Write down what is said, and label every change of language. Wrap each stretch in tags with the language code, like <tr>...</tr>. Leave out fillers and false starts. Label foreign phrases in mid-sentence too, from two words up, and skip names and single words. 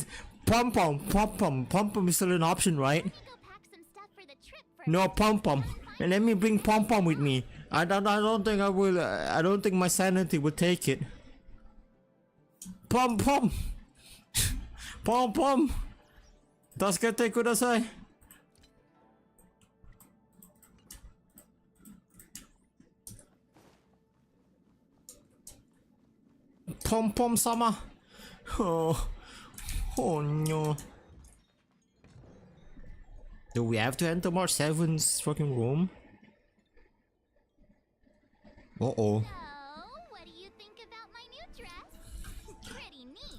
<en>Pom pom is still an option, right? Let me go pack some stuff for the trip first. No, pom pom. And let me bring pom pom with me. I don't think I will. I don't think my sanity will take it. Pom pom. Pom pom.</en> <ja>助けてください。Pom pom sama.</ja> <en>Oh no. Do we have to enter March 7's fucking room? Uh-oh. So, what do you think about my new dress? Pretty neat.</en>